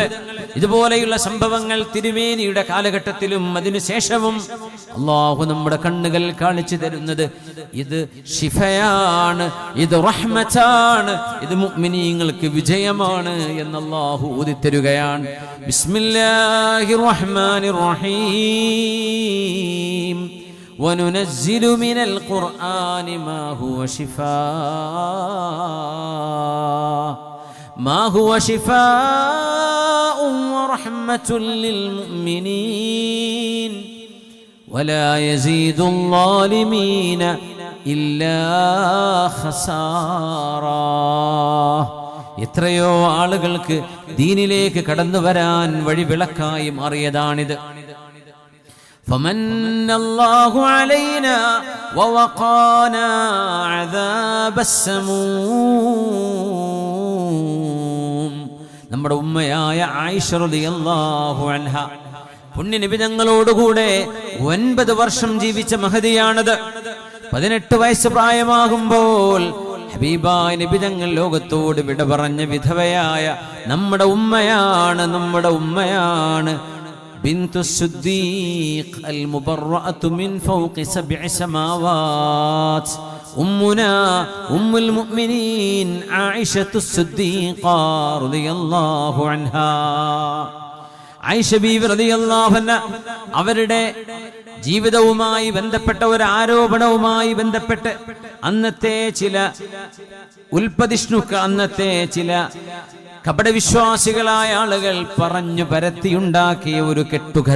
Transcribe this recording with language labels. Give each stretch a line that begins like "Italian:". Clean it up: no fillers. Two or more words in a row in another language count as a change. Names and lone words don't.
Malayalam: ഇതുപോലെയുള്ള സംഭവങ്ങൾ തിരുമേനിയുടെ കാലഘട്ടത്തിലും അതിനുശേഷവും അല്ലാഹു നമ്മുടെ കണ്ണുകൾ കാണിച്ചു തരുന്നത്. ഇത് ശിഫയാണ്, ഇത് റഹ്മത്താണ്, ഇത് മുഅ്മിനീങ്ങൾക്ക് വിജയമാണ് എന്ന് അല്ലാഹു ഊതിത്തരുകയാണ്.
Arabic: بسم الله الرحمن الرحيم. وَنُنَزِّلُ مِنَ الْقُرْآنِ مَا هُوَ شِفَاءٌ وَرَحْمَةٌ لِّلْمُؤْمِنِينَ وَلَا يَزِيدُ الظَّالِمِينَ إِلَّا خَسَارًا.
Malayalam: എത്രയോ ആളുകൾക്ക് ദീനിലേക്ക് കടന്നു വരാൻ വഴിവിളക്കായി മാറിയതാണിത്.
Arabic: فمن الله علينا ووقانا عذاب السموم.
Malayalam: നമ്മുടെ ഉമ്മയായ ആയിഷ
Arabic: رضي الله عنها
Malayalam: പുണ്യ നബി തങ്ങളോടുകൂടെ 9 വർഷം ജീവിച്ച മഹദിയാണത്. 18 വയസ്സ് പ്രായമാകുമ്പോൾ ഹബീബായ നബി തങ്ങൾ ലോകത്തോട് വിട പറഞ്ഞ വിധവയായ നമ്മുടെ ഉമ്മയാണ്
Arabic: بنت الصديق المبرأة من فوق 7 سماوات. أمنا أم المؤمنين عائشة الصديقة رضي الله عنها.
Malayalam: ആയിഷ ബീവി
Arabic: رضي الله عنها
Malayalam: അവരുടെ ജീവിതവുമായി ബന്ധപ്പെട്ട ഒരു ആരോപണവുമായി ബന്ധപ്പെട്ട് അന്നത്തെ ചില അന്നത്തെ ചില കപടവിശ്വാസികളായ ആളുകൾ പറഞ്ഞു പരത്തിയുണ്ടാക്കിയ ഒരു കെട്ടുകഥ.